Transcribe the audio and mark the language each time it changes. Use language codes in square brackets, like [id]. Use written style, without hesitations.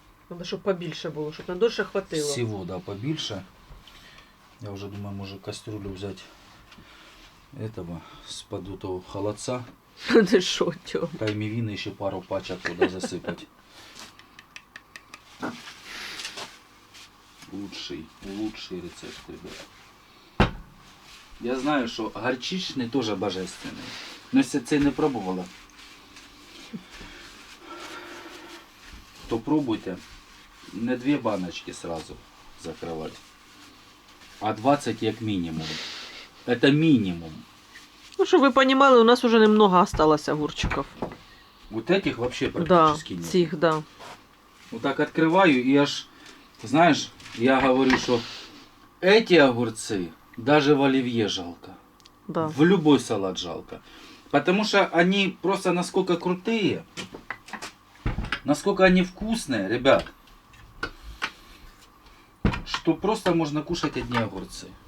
[uk] Надо, щоб побільше було, щоб на дольше хватило. [ru] Всего, да, побольше. Я уже думаю, может кастрюлю взять этого с подутого холодца. [uk] Ти що, Тьом? [ru] Таймивины еще пару пачек туда засыпать. Лучший рецепт, ребят. Я знаю, что горчичный тоже божественный. Но если ты не пробовала, то пробуйте. Не 2 баночки сразу закрывать, а 20 как минимум. Это минимум. Ну, [uk] щоб ви розуміли, [ru] у нас уже немного осталось огурчиков. Вот этих вообще Да, практически нет. [uk] цих, да. [ru] Вот так открываю и аж, знаешь, я говорю, что эти огурцы даже в оливье жалко. Да. В любой салат жалко. Потому что они просто насколько крутые, насколько они вкусные, ребят, что просто можно кушать одни огурцы.